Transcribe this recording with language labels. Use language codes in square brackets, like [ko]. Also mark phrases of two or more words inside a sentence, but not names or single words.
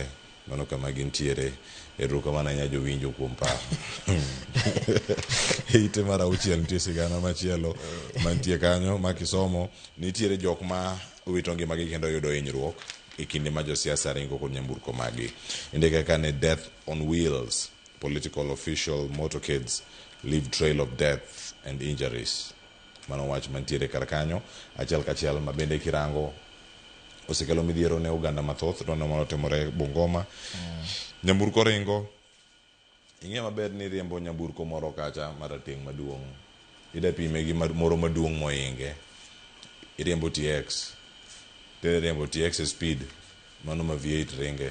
[luo] Mano kama gintiere. Erokamano ahinya jowinjo kuom paro. Ite mar 6 nitie sigana machielo mantie kanyo makisomo, nitiere jok ma owito ngimagi kendo yudo hinyruok e kinde ma josiasa ringo kod nyamburko magi. [en] Indike ka ni death on wheels, political official motorcades leave trail of death and injuries. [luo] Mano wach mantiere kar kanyo. Achiel kachiel ma bende kirango osekelo midhiero ne Uganda mathoth, to mano timore Bungoma. Nyamburko ringo, ing'e maber ni riembo nyamburko moro kacha marateng' maduong', ida pime gi moro maduong' moinge, iriembo TX, riembo TX speed, mano ma V8 ringe.